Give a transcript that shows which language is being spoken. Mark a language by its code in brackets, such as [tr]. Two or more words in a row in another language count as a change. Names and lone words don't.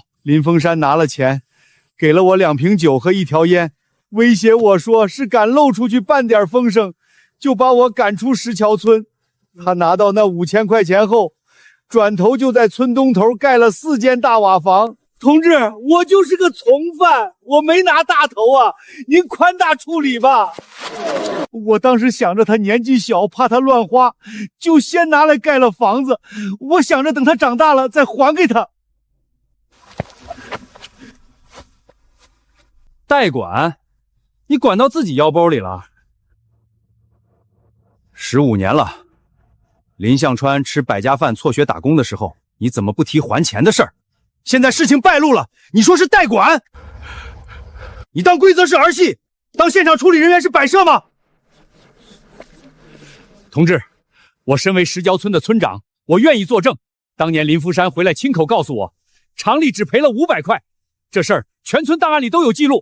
[zh] 林峰山拿了錢，給了我2瓶酒和1條煙，威脅我說是敢露出去半點風聲，就把我趕出石橋村。他拿到那5000塊錢後， 轉頭就在村東頭蓋了4間大瓦房。同志，我就是個從犯，我沒拿大頭啊，您寬大處理吧。我當時想着他年紀小，怕他亂花，就先拿來蓋了房子。我想着等他長大了再還給他。代管？你管到自己腰包裡了。15年了，林向川吃百家饭輟学打工的時候，你怎么不提還錢的事兒？現在事情敗露了，你說是代管？你當規則是兒戲，當現場處理人員是擺設嗎？同志，我身為石礁村的村長，我願意作證。當年林福山回來親口告訴我，廠裡只賠了500塊，這事兒全村檔案裡都有記錄。